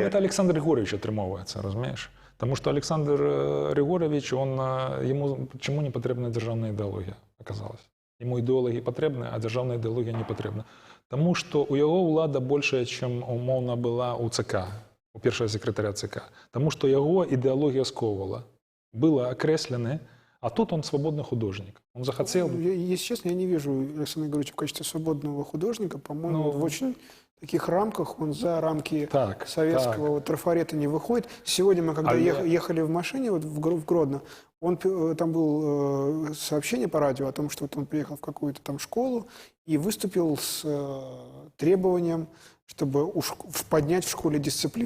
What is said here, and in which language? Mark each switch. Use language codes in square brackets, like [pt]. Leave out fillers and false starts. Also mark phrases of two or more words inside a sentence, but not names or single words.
[uk] Ну, це Олександр Григорович отримовується, розумієш? Тому що Олександр Григорович, йому чому не потрібна державна ідеологія, оказалось? Йому ідеологія потрібна, а державна ідеологія не потрібна. Тому що у його влада більше, ніж умовно була у ЦК, у першого секретаря ЦК. Тому що його ідеологія сковувала. [ru] Было окреслено, а тут он свободный художник. Он захотел... Если честно, я не вижу Александра Григорьевича в качестве свободного художника. По-моему, в очень таких рамках он за рамки советского вот трафарета не выходит. Сегодня мы, когда ехали в машине вот в Гродно, там было сообщение по радио о том, что вот он приехал в какую-то там школу и выступил с требованием, чтобы поднять в школе дисциплину.